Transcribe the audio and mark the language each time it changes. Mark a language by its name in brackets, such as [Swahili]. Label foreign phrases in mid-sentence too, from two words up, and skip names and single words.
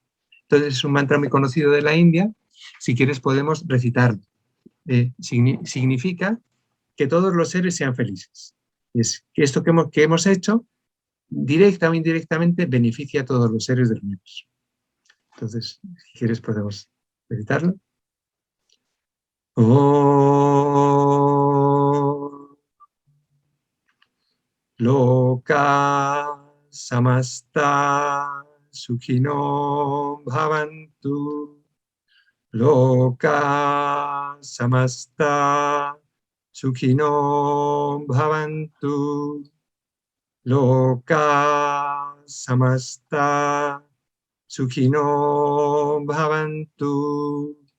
[Spanish] Entonces, es un mantra muy conocido de la India. Si quieres, podemos recitarlo. Significa que todos los seres sean felices. Es que esto que hemos hecho, directa o indirectamente, beneficia a todos los seres del universo. Entonces, si quieres, podemos recitarlo. [Sanskrit] Loka samasta sukhino bhavantu. Loka samasta Sukhino bhavantu loka samasta Sukhino bhavantu.